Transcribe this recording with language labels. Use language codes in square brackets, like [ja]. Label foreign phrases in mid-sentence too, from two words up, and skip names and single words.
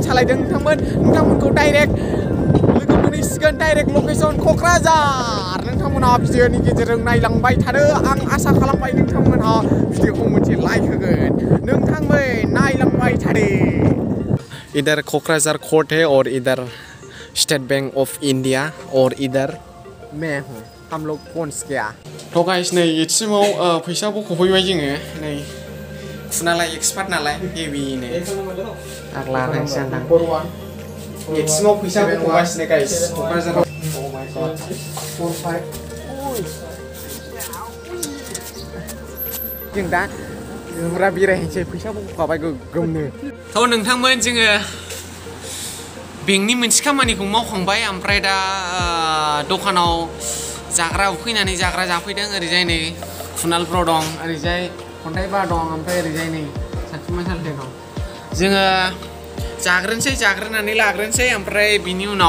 [brx] सालायदों नोंथांमोनखौ डाइरेक्ट लोगो मोनहैसिगोन [en] direct location [brx] क'क्राझार नोंथांमोना भिडिअनि गेजेरजों नायलांबाय थादो आं आसा खालामबाय नोंथांमोनहा भिडिअखौ मोनसे लाइक होगोन नोंथांमोन नायलांबाय थादो [hi] इधर क'क्राझार कोर्ट है और इधर स्टेट बैंक ऑफ इंडिया और इधर मैं हूँ हम लोग पहुँच गया तो [brx] गाइस नै इसिमाव फैसा बख'फैबाय जोङो नै फुनालाय एक्सपार्ट नालाय हेभिनो आग्ला नायसै आं इसिमाव फैसा बख'गासिनो गाइस क'क्राझाराव जों दा जोंफ्रा बेरायहैनोसै फैसा बख'खाबाय गोगोमनो थ' नोंथांमोन जोङो बेंकनि मोनसे खामानिखौ मावखांबाय ओमफ्राय दा दखानाव जाग्रा उखैनानै जाग्रा जाफैदों ओरैजाय नै खुनालफ्राव दं ओरैजाय अन्थाइबा दं ओमफ्राय ओरैजाय नै सानसुमा सालदाय दं जोङो जाग्रोनानै लाग्रोनोसै ओमफ्राय बिनि उनाव